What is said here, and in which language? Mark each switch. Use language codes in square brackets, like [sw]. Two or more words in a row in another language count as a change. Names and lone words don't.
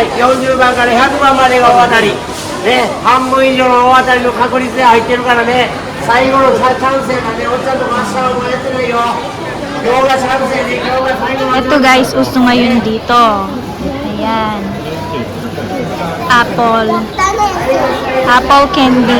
[ja] 40 番から100番までが大当たり、ね、半分以上の大当たりの確率で入ってるからね、最後のチャンスやからね、おっちゃんとか明日はもうやってないよ。今日がチャンスやね、今日が最後の。 [tl] Ito guys, uso ngayon dito. Ayan. [en] Apple candy.